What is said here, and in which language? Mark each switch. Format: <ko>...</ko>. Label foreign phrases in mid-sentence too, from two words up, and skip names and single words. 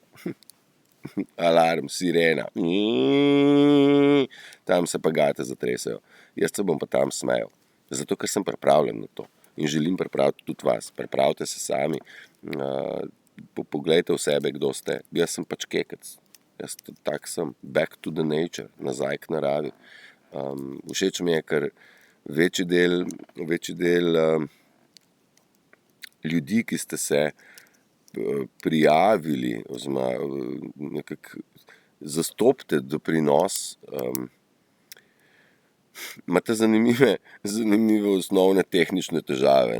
<sl>Alarm, sirena, tam se pa gate zatresajo. Jaz se bom pa tam smejal, zato ker sem pripravljen na to in želim pripraviti tudi vas. Pripravite se sami, poglejte v sebe, kdo ste. Jaz sem pač kekec, jaz tak sem,</sl> <en>back to the nature,</en> <sl>nazaj k naravi. Všeč mi je, ker večji del ljudi, ki ste se prijavili, oziroma nekako zastopite doprinos imate zanimive osnovne tehnične težave.</sl>